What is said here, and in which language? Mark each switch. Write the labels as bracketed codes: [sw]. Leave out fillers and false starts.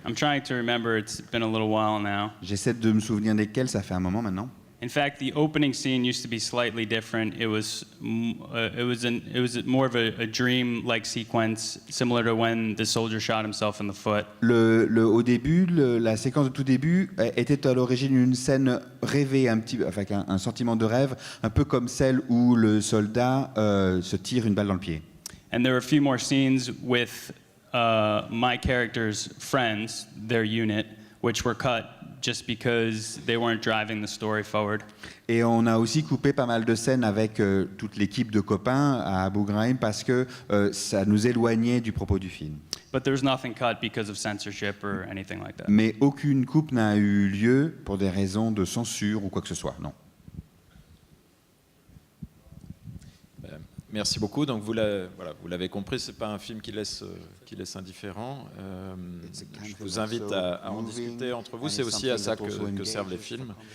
[en] I'm trying to remember, it's been a little while now. [fr] J'essaie de me souvenir desquelles, ça fait un moment maintenant. [en] In fact, the opening scene used to be slightly different. It was more of a dream-like sequence, similar to when the soldier shot himself in the foot. [fr] Au début, la séquence de tout début était à l'origine une scène rêvée, avec un sentiment de rêve, un peu comme celle où le soldat se tire une balle dans le pied. [en] And there were a few more scenes with my character's friends, their unit, which were cut just because they weren't driving the story forward. [fr] Et on a aussi coupé pas mal de scènes avec toute l'équipe de copains à Abu Ghraib parce que ça nous éloignait du propos du film. [en] But there was nothing cut because of censorship or anything like that. [fr] Mais aucune coupe n'a eu lieu pour des raisons de censure ou quoi que ce soit, non. Merci beaucoup. Donc vous l'avez compris, c'est pas un film qui laisse indifférent. Je vous invite à en discuter entre vous. C'est aussi à ça que servent les films.